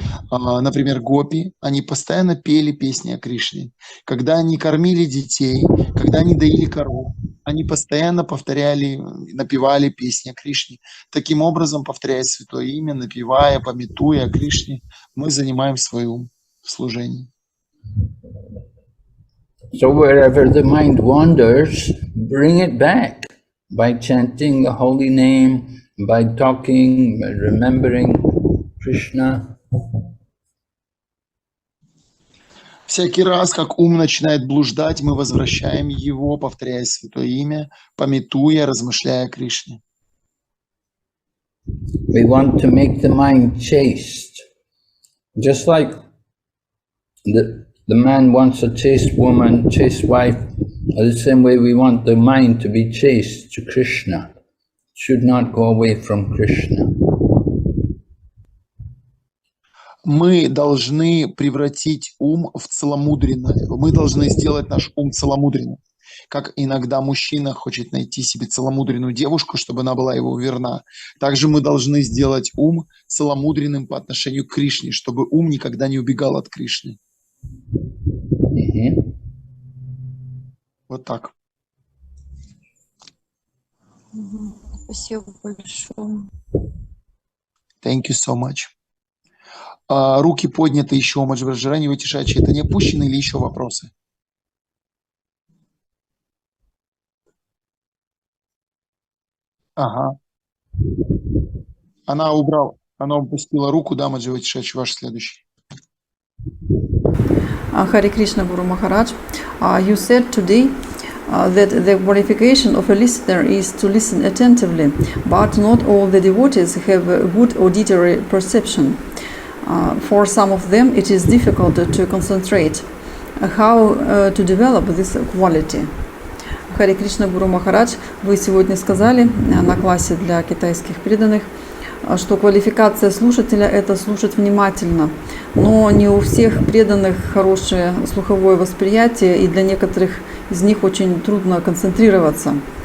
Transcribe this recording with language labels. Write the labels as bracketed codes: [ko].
[ru] Например, гопи, они постоянно пели песни о Кришне. Когда они кормили детей, когда они доили коров, они постоянно повторяли, напевали песни о Кришне. Таким образом, повторяя святое имя, напевая, памятуя о Кришне, мы занимаем свой ум в служении. [en] So wherever the mind wanders, bring it back by chanting the holy name, by talking, by remembering Krishna. [ru] Всякий раз, как ум начинает блуждать, мы возвращаем его, повторяя святое имя, памятуя, размышляя о Кришне. [en] We want to make the mind chaste. Just like the man wants a chaste woman, chaste wife, the same way we want the mind to be chaste to Krishna. It should not go away from Krishna. [ru] Мы должны превратить ум в целомудренное. Мы должны сделать наш ум целомудренным. Как иногда мужчина хочет найти себе целомудренную девушку, чтобы она была его верна. Также мы должны сделать ум целомудренным по отношению к Кришне, чтобы ум никогда не убегал от Кришны. Вот так. Спасибо большое. [en] Thank you so much. [ru] Руки подняты еще, Маджвраджарани, Ватишачи. Это не опущены или еще вопросы? Ага. Она упустила руку, да, Маджи Ватишачи, ваш следующий. [en] Харе Кришна, Guru Maharaj. You said today that the qualification of a listener is to listen attentively, but not all the devotees have a good auditory perception. For some of them it is difficult to concentrate. How to develop this quality? [ru] Харе Кришна, Гуру Махарадж, вы сегодня сказали на классе для китайских преданных, что квалификация слушателя – это слушать внимательно. Но не у всех преданных хорошее слуховое восприятие, и для некоторых из них очень трудно концентрироваться.